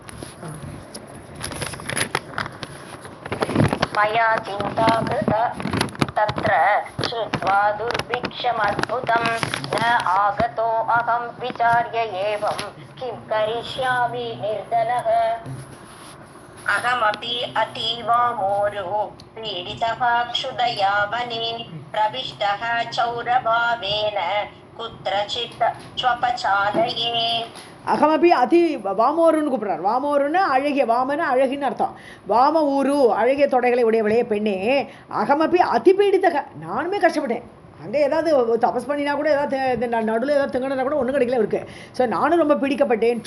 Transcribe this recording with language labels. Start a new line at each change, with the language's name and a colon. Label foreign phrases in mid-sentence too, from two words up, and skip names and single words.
Sanskrit: मया चिन्ता कृता तत्र श्रुत्वा दुर्भिक्षम् अद्भुतम् न आगतो अहम् विचार्य एवम् किं करिष्यामि निर्धनः. अहमपि अतीवामोरो पीडितः क्षुधया वने प्रविष्टः चौरभावेन कुत्रचित् स्वपचालये. अहमपि अति
Tamil: வாமோருன்னு கூப்பிட்றார். வாமோருன்னு அழகிய, வாமன்னு அழகின்னு அர்த்தம். வாம ஊரு, அழகிய தொடைகளை உடையவளே பெண்ணே.
Sanskrit: अहमपि अतिपीडितः,
Tamil: நானுமே கஷ்டப்பட்டேன். அங்கே ஏதாவது தபஸ் பண்ணினா கூட, ஏதாவது நடுவில் ஏதாவது திங்கனா கூட ஒன்றும் கிடைக்கல இருக்கு. ஸோ நானும் ரொம்ப பிடிக்கப்பட்டேன்.